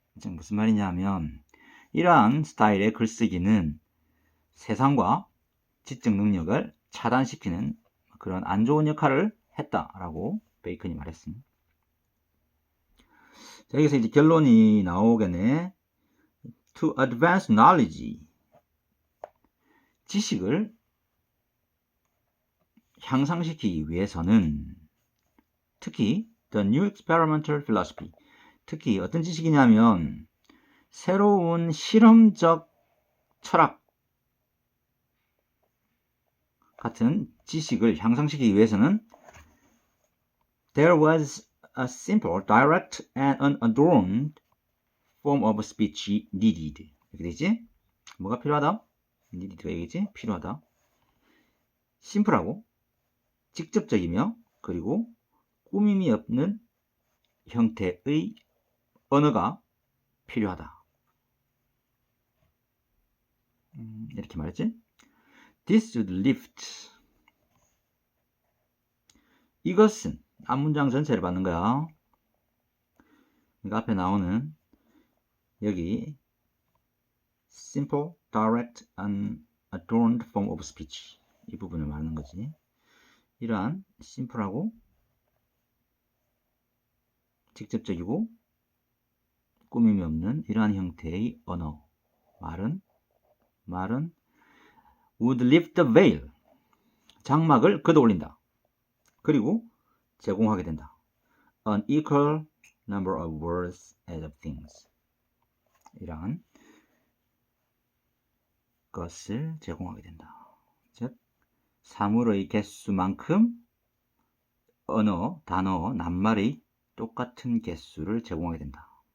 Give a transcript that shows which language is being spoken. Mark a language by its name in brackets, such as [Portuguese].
[Korean] 무슨 말이냐면 이러한 스타일의 글쓰기는 세상과 지적 능력을 차단시키는 그런 안 좋은 역할을 했다라고 베이컨이 말했습니다. 자, 여기서 이제 결론이 나오겠네. [English] To advance knowledge, [Korean] 지식을 향상시키기 위해서는 특히 [English] the new experimental philosophy, [Korean] 특히 어떤 지식이냐면 새로운 실험적 철학 같은 지식을 향상시키기 위해서는 [English] there was a simple, direct and unadorned form of speech needed. [Korean] 이렇게 되지? 뭐가 필요하다? needed가 얘기지? 필요하다. 심플하고 직접적이며 그리고 꾸밈이 없는 형태의 언어가 필요하다. 이렇게 말했지? [English] This would lift. [Korean] 이것은 앞문장 전체를 받는 거야. 그러니까 앞에 나오는 여기 [English] simple, direct, and adorned form of speech, [Korean] 이 부분을 말하는 거지. 이러한 심플하고 직접적이고 꾸밈이 없는 이러한 형태의 언어, 말은 [English] would lift the veil. [Korean] 장막을 걷어 올린다. 그리고 제공하게 된다. [English] An equal number of words as of things. [Korean] 이러한 것을 제공하게 된다. 즉, 사물의 개수만큼 언어, 단어, 낱말의 똑같은 개수를 제공하게 된다.